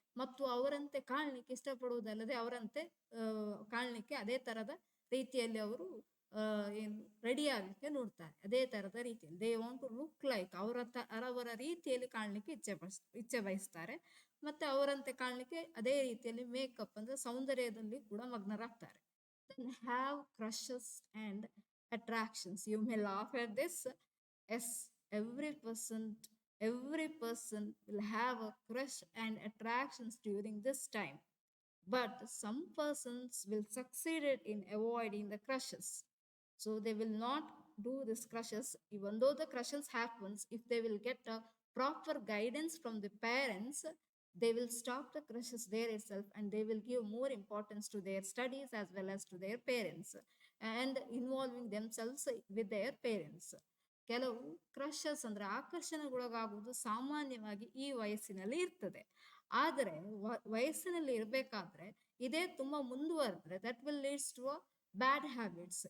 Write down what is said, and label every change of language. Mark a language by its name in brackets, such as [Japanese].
[Kannada] ಮತ್ತು ಅವರಂತೆ ಕಾಣಲಿಕ್ಕೆ ಇಷ್ಟಪಡುವುದಲ್ಲದೆ ಅವರಂತೆ ಕಾಣಲಿಕ್ಕೆ ಅದೇ ತರದ ರೀತಿಯಲ್ಲಿ ಅವರು ಏನು ರೆಡಿ ಆಗಲಿಕ್ಕೆ ನೋಡ್ತಾರೆ. ಅದೇ ತರದ ರೀತಿಯಲ್ಲಿ [English] they want to look like, [Kannada] ಅವರ ರೀತಿಯಲ್ಲಿ ಕಾಣಲಿಕ್ಕೆ ಇಚ್ಛೆ ಬಯಸ್ತಾರೆ. ಮತ್ತೆ ಅವರಂತೆ ಕಾಣಲಿಕ್ಕೆ ಅದೇ ರೀತಿಯಲ್ಲಿ ಮೇಕಪ್ ಅಂದ್ರೆ ಸೌಂದರ್ಯದಲ್ಲಿ ಕೂಡ ಮಗ್ನರಾಗ್ತಾರೆ. [English] Then have crushes and attractions. You may laugh at this. Yes, every person will have a crush and attractions during this time. But some persons will succeed in avoiding the crushes. So they will not do this crushes, even though the crushes happens. If they will get a proper guidance from the parents, they will stop the crushes there itself, and they will give more importance to their studies as well as to their parents, and involving themselves with their parents. [Kannada] ಕೆಲವು crushes ಅಂದ್ರೆ ಆಕರ್ಷಣೆಗೊಳಗಾಗುವುದು ಸಾಮಾನ್ಯವಾಗಿ ಈ ವಯಸ್ಸಿನಲ್ಲಿ ಇರ್ತದೆ. ಆದರೆ ವಯಸ್ಸಿನಲ್ಲಿ ಇರಬೇಕಾದ್ರೆ ಇದೇ ತುಂಬಾ ಮುಂದುವರೆದ್ರೆ [English] That will leads to bad habits.